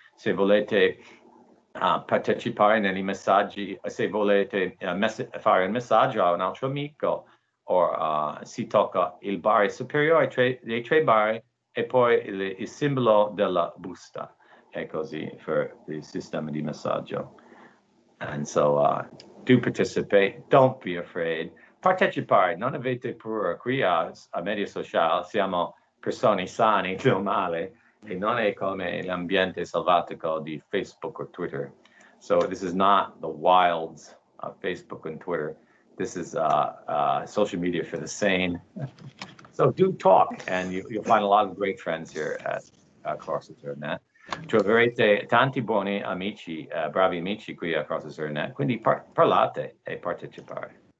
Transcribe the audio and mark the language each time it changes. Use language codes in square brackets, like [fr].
[it] Se volete partecipare nei messaggi, se volete fare un messaggio a un altro amico, o si tocca il barre superiore, dei 3 barre, e poi il simbolo della busta, è così per il sistema di messaggio. [en] And so do participate, don't be afraid. [it] Partecipare, non avete paura. Qui a media sociale siamo persone sane, normali, e non è come l'ambiente selvatico di Facebook o Twitter. [en] So this is not the wilds of Facebook and Twitter. This is social media for the sane. So do talk, and you'll find a lot of great friends here at Corso Net. [it] Troverete tanti buoni amici, bravi amici qui a Corso Net. Quindi parlate e partecipare.